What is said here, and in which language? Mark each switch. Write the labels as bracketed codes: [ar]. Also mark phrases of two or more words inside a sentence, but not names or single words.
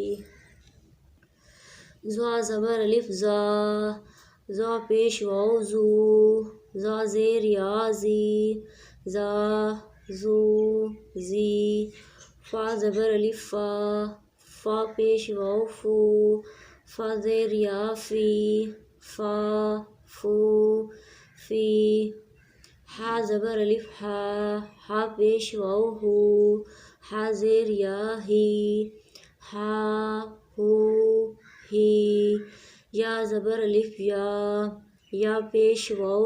[ur] زا زبر الف زا، زا پیش واو زو، زا زیر یا زی، زا زو زی، فا زبر الف فا، فا پیش واو فو، فا زیر یا فی، فا فو فی، ہا زبر الف ہا، ہا پیش واو ہو، ہا زیر یا ہی، ہا ہو ہی، یا زبر الف یا، یا پیش واو